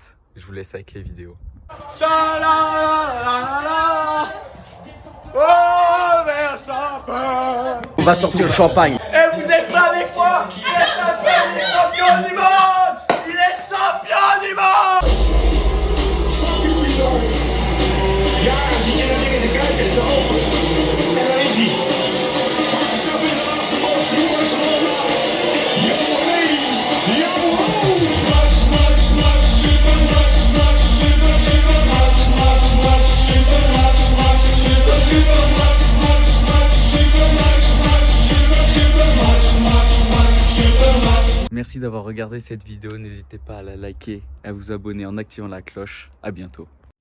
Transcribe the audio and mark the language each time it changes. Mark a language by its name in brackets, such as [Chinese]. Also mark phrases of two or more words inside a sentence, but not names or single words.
[French] Je vous laisse avec les vidéos. Oh, Verstappen! On va sortir le champagne. Et vous êtes pas avec moi? Verstappen est champion du monde! Il est champion du monde! [Dutch] Ja, zie je dat ding te kijken en te hopen. En daar is hij. Verstappen in de laatste bocht. Jongens, Johnny! Johnny! Max, Max, Max, super Max, Max, super, super Max, Max, Max, super Max, Max, super, super Max, Max, Max, super Max, Max, super, super Max, Max, Max, super Max. [French] Merci d'avoir regardé cette vidéo. N'hésitez pas à la liker, à vous abonner en activant la cloche. À bientôt.